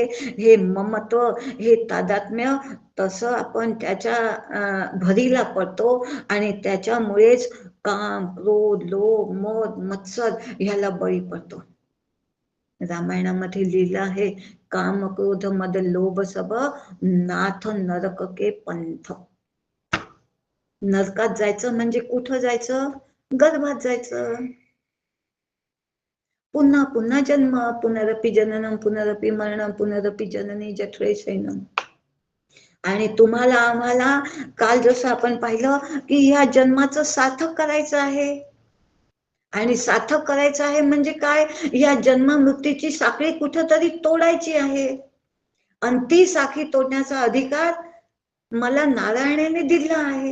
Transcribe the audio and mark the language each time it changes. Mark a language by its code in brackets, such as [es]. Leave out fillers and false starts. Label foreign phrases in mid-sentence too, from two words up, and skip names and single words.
[mr] हे ममत्व, हे तादात्म्य, तसं आपण त्याच्या भरीला पडतो आणि त्याच्यामुळेच काम, क्रोध, लोभ, मोह, मत्सर ह्याला बळी पडतो. रामायणामध्ये लिहिलं आहे, [hi] काम क्रोध मद लोभ सब नाथ नरक के पंथ. [mr] नरकात जायचं म्हणजे कुठं जायचं? गर्भात जायचं. पुन्हा पुन्हा जन्म, [sa] पुनरपि जननम पुनरपि मरणम पुनरपि जननी जठरे शयनम. आणि तुम्हाला आम्हाला काल जसं आपण पाहिलं की ह्या जन्माचं सार्थक करायचं आहे. आणि सार्थक करायचं आहे म्हणजे काय? या जन्म मृत्यूची साखळी कुठंतरी तोडायची आहे. आणि ती साखळी तोडण्याचा अधिकार मला नारायणाने दिला आहे.